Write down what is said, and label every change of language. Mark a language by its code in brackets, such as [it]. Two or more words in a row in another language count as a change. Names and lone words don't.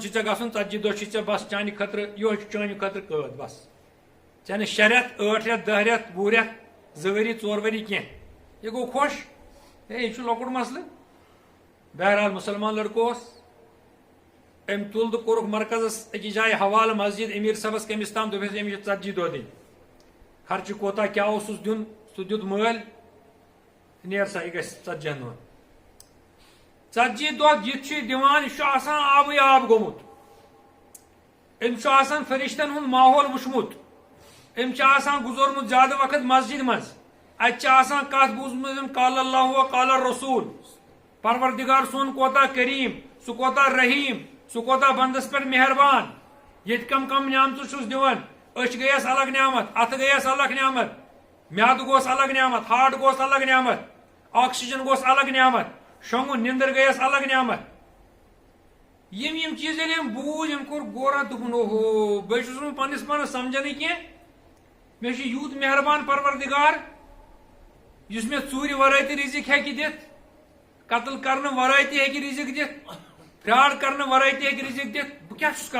[ks] چھُے ژےٚ گژھُن 40 دۄہ چھُے ژےٚ بس چانہِ خٲطرٕ یِہوے چھُ چانہِ خٲطرٕ قٲد بس ژےٚ نہٕ 6 رٮ۪تھ 8 رٮ۪تھ 10 رٮ۪تھ 2 رٮ۪تھ 2 ؤری 4 ؤری کینٛہہ یہِ گوٚو خۄش ہے یہِ چھُ لۄکُٹ مسلہٕ بہرحال مُسلمان لڑکہٕ اوس ام تُل تہٕ کوٚرُکھ مرکزس أکِس جایہِ حوالہٕ مسجد امیر صٲبس کٔمِس تام دوٚپُس أمِس چھِ 40 دۄہ دِنۍ خرچہٕ کوتاہ کیٛاہ اوسُس دیُن سُہ دیُت مٲلۍ نیر سا یہِ گژھِ 40 دۄہن 40 دۄہ یہِ چھُ دِوان یہِ چھُ آسان آبٕے آب گوٚمُت أمۍ چھُ آسان فرشتن ہُنٛد ماحول وٕچھمُت أمۍ چھُ آسان گُزورمُت زیادٕ وقت مسجد منٛز اتہِ چھِ آسان کتھ بوٗزمٕژ [ar] قال اللہ و قال الرسول [ks] پروردگار سون کوتاہ کریم سُہ کوتاہ رحیم سُہ کوتاہ بندس پٮ۪ٹھ مہربان ییٚتہِ کم نعمتہٕ چھُس دِوان أچھ گٔیَس الگ نعمت اتھٕ گٔیَس الگ نعمت میادٕ گوس الگ نعمت ہارٹ گوس الگ نعمت آکسیجن گوس الگ نعمت شۄنٛگُن نِندٕر گٔیَس الگ نعمت یِم چیٖز ییٚلہِ أمۍ بوٗز أمۍ کوٚر غورا دوٚپُن اوہو بہٕ چھُس نہٕ پننِس پانس سمجھنٕے کینٛہہ مےٚ چھُ یوٗت مہربان پروردگار یُس مےٚ ژوٗرِ ورٲے تہِ رِزق ہیٚکہِ دِتھ قتل کرنہٕ ورٲے تہِ ہیٚکہِ رِزق دِتھ فراڈ کرنہٕ ورٲے تہِ ہیٚکہِ رِزق دِتھ بہٕ کیٛاہ چھُس